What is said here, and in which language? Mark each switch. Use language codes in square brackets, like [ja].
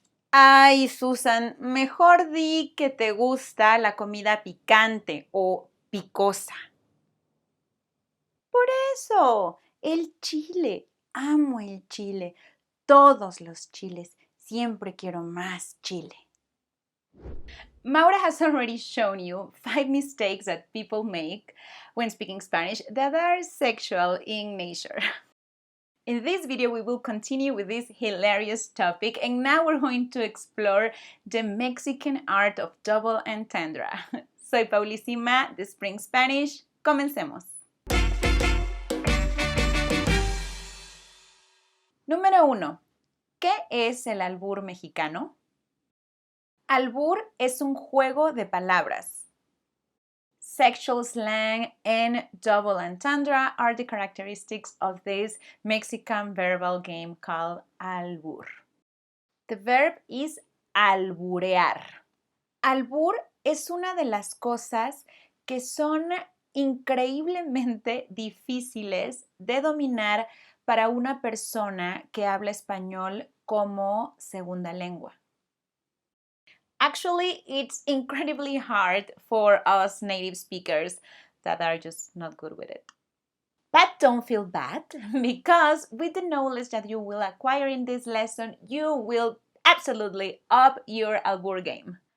[es] Ay, Susan, mejor di que te gusta la comida picante o picosa. Por eso, el chile. Amo el chile. Todos los chiles. Siempre quiero más chile. [en] Maura has already shown you 5 mistakes that people make when speaking Spanish that are sexual in nature. In this video, we will continue with this hilarious topic, and now we're going to explore the Mexican art of double entendre. [es] Soy Paulísima de Spring Spanish. Comencemos. Número 1. ¿Qué es el albur mexicano? Albur es un juego de palabras. [en] Sexual slang and double entendre are the characteristics of this Mexican verbal game called albur. The verb is alburear. [es] Albur es una de las cosas que son increíblemente difíciles de dominar para una persona que habla español como segunda lengua. [en] Actually, it's incredibly hard for us native speakers that are just not good with it. But don't feel bad, because with the knowledge that you will acquire in this lesson, you will absolutely up your albur game.